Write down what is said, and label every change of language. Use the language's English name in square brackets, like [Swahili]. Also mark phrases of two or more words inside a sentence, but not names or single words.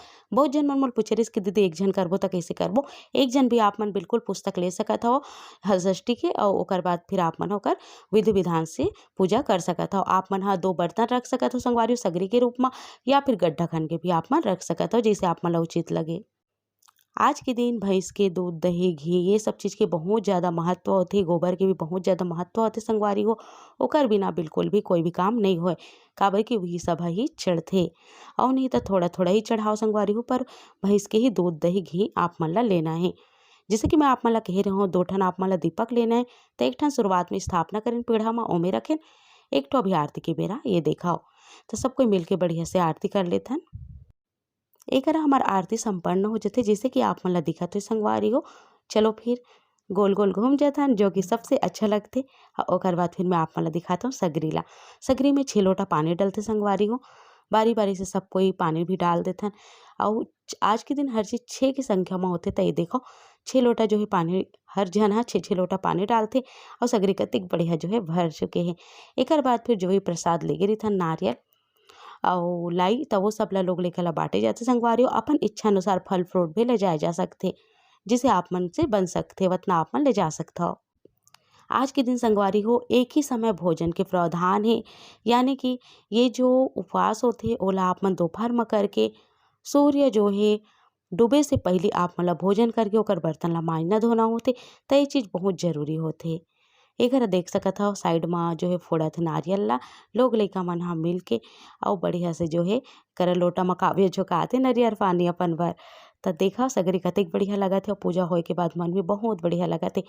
[Chhattisgarhi] बहुत जन मन मोल पूछे रहिस कि दीदी एक झन करबो त कैसे करबो। एक जन भी आप मन बिल्कुल पुस्तक ले सकत हो हलषष्ठी के, और ओकर बाद फिर आप मन ओकर विधि विधान से पूजा कर सकत हो। आप मन ह 2 बर्तन रख सकत हो संगवारी हो सगरी के रूप में, या फिर गड्ढा खन के भी आप मन रख सकत हो, जैसे आप मन ला उचित लगे। आज के दिन भैंस के दूध दही घी ये सब चीज़ के बहुत ज़्यादा महत्व होथे, गोबर के भी बहुत ज़्यादा महत्व होथे संगवारी हो। ओकर बिना बिल्कुल भी कोई भी काम नहीं होय, काबर कि वही सब ही चढ़थे। और नहीं तो थोड़ा थोड़ा ही चढ़ाओ संगवारी हो, पर भैंस के ही दूध दही घी आप मन ला लेना है। जैसे कि मैं आप मन ला कह रही हूँ 2 ठन आप मन ला दीपक लेना है। तो 1 ठन शुरुआत में स्थापना करें पीढ़ा में ओमे रखें, 1 ठो अभी आरती के बेरा ये देखाओ। तो सब कोई मिलके बढ़िया से आरती कर लेथन। एकरा हमार आरती संपन्न हो जाथे, जैसे कि आप मन ला दिखत हे संगवारी हो। चलो फिर गोल गोल घूम जाथन, जो कि सबसे अच्छा लगथे। ओकर बाद फिर मैं आप मन ला दिखात हूँ सगरी ला। सगरी में 6 लोटा पानी डलथे संगवारी हो, बारी बारी से सब कोई पानी भी डाल देथन। और आज के दिन हर चीज़ 6 की संख्या में होथे। तो ये देखो 6 लोटा जो है पानी हर जन ह 6-6 लोटा पानी डालथे, और सगरी कतिक बढ़िया जो है भर चुके हैं। एकर बाद फिर जो भी प्रसाद लेगे रहिथन नारियल अउ लाई, त वो सब ला लोग लइका ला बाँटे जाथे संगवारी हो। अपन इच्छा अनुसार फल फ्रूट भी ले जाए जा सकथे, जिसे आप मन से बन सकते वतना आप मन ले जा सकते हो। आज के दिन संगवारी हो एक ही समय भोजन के प्रावधान है, यानी कि ये जो उपवास होते ओला आप मन दोपहर में करके सूर्य जो है डूबे से पहले आप मन ला भोजन करके ओकर बर्तन ला मांजना धोना होथे। त ये चीज़ बहुत जरूरी होथे। एकर देख सकत हव साइड में जो है फोड़त हे नारियल ला लोग लइका मन ह मिल के अउ बढ़िया से जो है करा लोटा में काव्य झोकात हे नरियर पानी अपन बर। त देखा सगरी कतेक बढ़िया लगत हे, पूजा होए के बाद मन भी बहुत बढ़िया लगत हे।